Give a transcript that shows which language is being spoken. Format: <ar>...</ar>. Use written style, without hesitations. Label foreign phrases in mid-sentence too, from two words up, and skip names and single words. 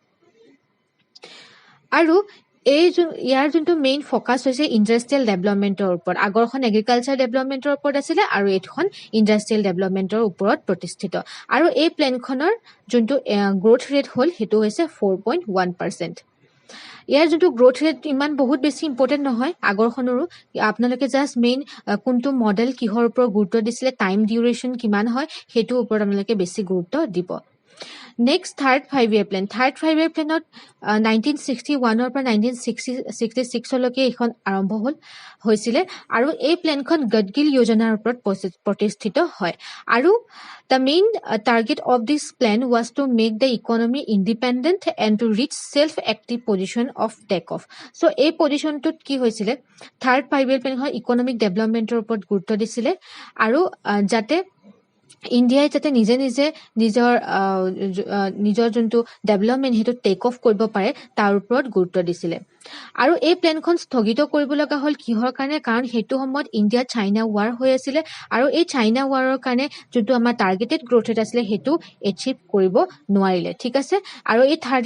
<as>আৰু এই ইয়াৰ যোনটো</as> <en>main focus</en> <as>হৈছে</as> <en>industrial development</en> <as>ওপৰত আগৰখন</as> <en>agriculture development</en> <as>ওপৰত আছিল আৰু এইখন</as> <en>industrial development</en> <as>ওপৰত প্ৰতিষ্ঠিত আৰু এই প্ল্যানখনৰ যোনটো</as> <en>growth rate</en> <as>হ'ল হেতু হৈছে 4.1% ইয়াৰ যোনটো</as> <en>growth rate</en> <as>ইমান বহুত বেছি ইম্পৰ্টেন্ট নহয় আগৰখনৰো আপোনালোকে</as> <en>just main</en> <as>কোনটো মডেল কিহৰ ওপৰত গুৰুত্ব দিছিলে</as> <en>time duration</en> <as>কিমান হয় হেতু ওপৰত আপোনালোকে বেছি গুৰুত্ব দিব</as> <en>Next third 5-year plan. Third 5-year plan</en> <as>1961 পৰা 1966 লৈকে এখন আৰম্ভ হৈছিল আৰু এই প্ল্যানখন গডগিল যোজনাৰ ওপৰত প্ৰতিষ্ঠিত হয় আৰু</as> <en>the main target of this plan was to make the economy independent and to reach self active position of take off so</en> <as>এই পজিশনটোত কি হৈছিল</as> <en>third 5-year</en> <as>প্ল্যানখন</as> <en>economic development</en> <as>ওপৰত গুৰুত্ব দিছিল আৰু যাতে ইন্ডিয়াই যাতে নিজে নিজৰ যোনটো ডেভেলপমেন্ট হেতু</as> <en>take off</en> <as>কৰিব পাৰে তাৰ ওপৰত গুৰুত্ব দিছিলে আৰু এই প্ল্যানখন স্থগিত কৰিব লগা হ'ল কিহৰ কাৰণে কাৰণ হেতু সময়ত ইন্ডিয়া চাইনা ওৱাৰ হৈ আছিল আৰু এই চাইনা ওৱাৰৰ কাৰণে যোনটো আমাৰ</as> <en>targeted growth rate</en> <as>আছিল হেতু এচিভ কৰিব নোৱাৰিলে ঠিক আছে আৰু এই থাৰ্ড</as>